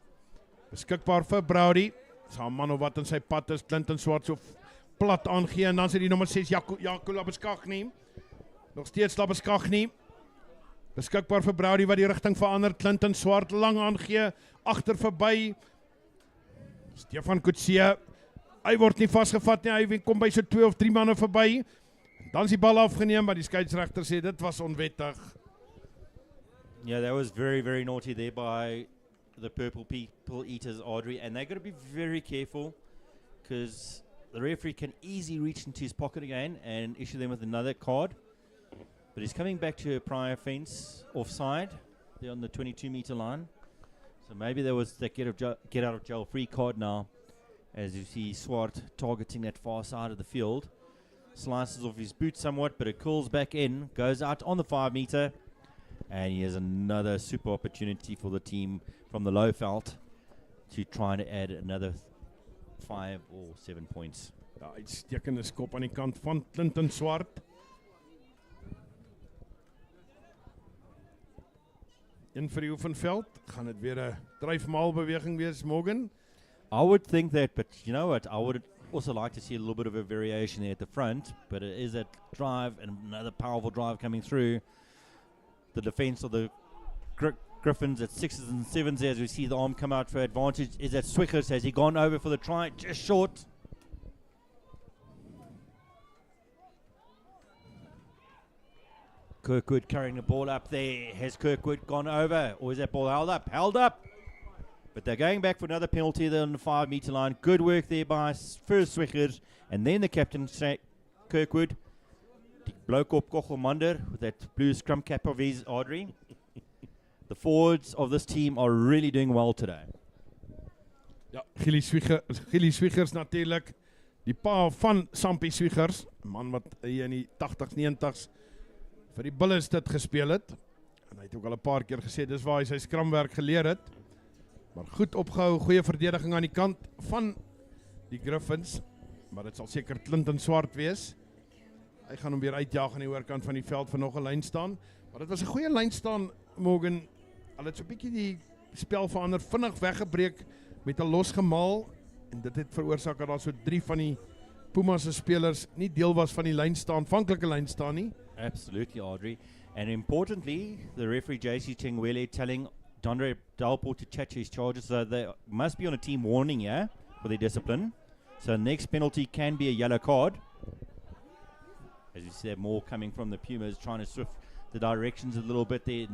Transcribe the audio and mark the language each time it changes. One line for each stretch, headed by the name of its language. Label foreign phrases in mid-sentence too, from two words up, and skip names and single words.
Afrikaans: Beskikbaar vir Browdy, saam man of wat in sy pad is, Clinton Swart so plat aangee, en dan sê die nommer 6, Jaco Labeskagni, nog steeds Labeskagni, beskikbaar vir Browdy wat die rigting verander, Clinton Swart lang aangee, agter verby, Stefan Kutsie, hy word nie vasgevat nie, hy kom by so 2 of 3 manne verby, dan is die bal afgeneem, maar die skeieregter sê dit was onwettig.
English: Yeah, that was very, very naughty there by the Purple People Eaters, Audrey, and they've got to be very careful because the referee can easily reach into his pocket again and issue them with another card. But he's coming back to a prior offence offside. They're on the 22-meter line. So maybe there was that get out of jail free card now, as you see Swart targeting that far side of the field. Slices off his boot somewhat, but it curls back in, goes out on the 5-meter, and he has another super opportunity for the team from the low felt to try to add another 5 or 7 points.
Afrikaans: Ja, uitstekende skop aan die kant van Clinton Swart. In vir die oefenveld, gaan dit weer 'n dryfmaal beweging wees, Morgan?
English: I would think that, but you know what, I would also like to see a little bit of a variation there at the front, but it is that drive and another powerful drive coming through. The defense of the Griffons at 6s and 7s as we see the arm come out for advantage is that Swickers. Has he gone over for the try? Just short. Kirkwood carrying the ball up there. Has Kirkwood gone over, or is that ball held up? Held up. But they're going back for another penalty there on the 5-meter line. Good work there by first Swickers, and then the captain, Kirkwood.
Afrikaans: Die bloke op Kogelmander
English: with that blue scrum cap of his, Audrey. The forwards of this team are really doing well today.
Afrikaans: Ja, Gilly Swiggers natuurlijk. Die pa van Sampie Swiggers, man wat hier in die 80s, 90s vir die Bulls dit gespeel het. En hy het ook al 'n paar keer gesê, dis waar hy sy skramwerk geleer het. Maar goed opgehou, goeie verdediging aan die kant van die Griffons. Maar dit sal seker Clinton Swart wees. Hy gaan hom weer uitjaag aan die oorkant van die veld vir nog 'n lyn staan. Maar dit was 'n goeie lyn staan, Morgan. Hulle het so 'n bietjie die spel verander, vinnig weggebreek met 'n losgemaal. En dit het veroorsaak dat daar so 3 van die Pumas se spelers nie deel was van die lyn staan, aanvanklike lyn staan nie.
English: Absolutely, Audrey. And importantly, the referee JC Chengwele telling Dondre Dalport to check his charges, so they must be on a team warning, yeah, for their discipline. So next penalty can be a yellow card. As you see, more coming from the Pumas, trying to swift the directions a little bit there.